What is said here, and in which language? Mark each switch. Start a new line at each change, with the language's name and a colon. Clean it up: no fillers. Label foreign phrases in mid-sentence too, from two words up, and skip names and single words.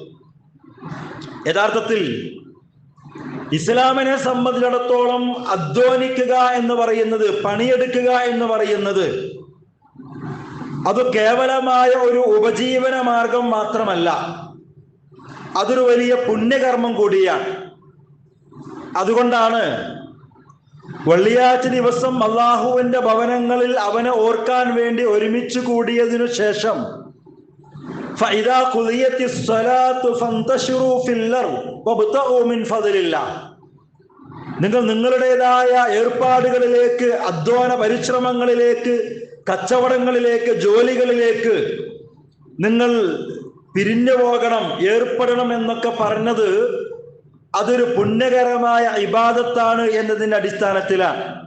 Malayalam: യഥാർത്ഥത്തിൽ ഇസ്ലാമിനെ സംബന്ധിച്ചിടത്തോളം അധ്വാനിക്കുക എന്ന് പറയുന്നത്, പണിയെടുക്കുക എന്ന് പറയുന്നത് അത് കേവലമായ ഒരു ഉപജീവന മാർഗം മാത്രമല്ല, അതൊരു വലിയ പുണ്യകർമ്മം കൂടിയാണ്. അതുകൊണ്ടാണ് വെള്ളിയാഴ്ച ദിവസം അള്ളാഹുവിൻ്റെ ഭവനങ്ങളിൽ അവനെ ഓർക്കാൻ വേണ്ടി ഒരുമിച്ച് കൂടിയതിനു ശേഷം
Arabic: فإذا قضيت الصلاة فانتشروا في الأرض وابتغوا من فضل الله,
Malayalam: നിങ്ങൾ നിങ്ങളുടേതായ ഏർപ്പാടുകളിലേക്ക്, അധ്വാന പരിശ്രമങ്ങളിലേക്ക്, കച്ചവടങ്ങളിലേക്ക്, ജോലികളിലേക്ക് നിങ്ങൾ പിരിഞ്ഞു പോകണം, ഏർപ്പെടണം എന്നൊക്കെ പറഞ്ഞത് അതൊരു പുണ്യകരമായ ഇബാദത്താണ് എന്നതിൻ്റെ അടിസ്ഥാനത്തിലാണ്.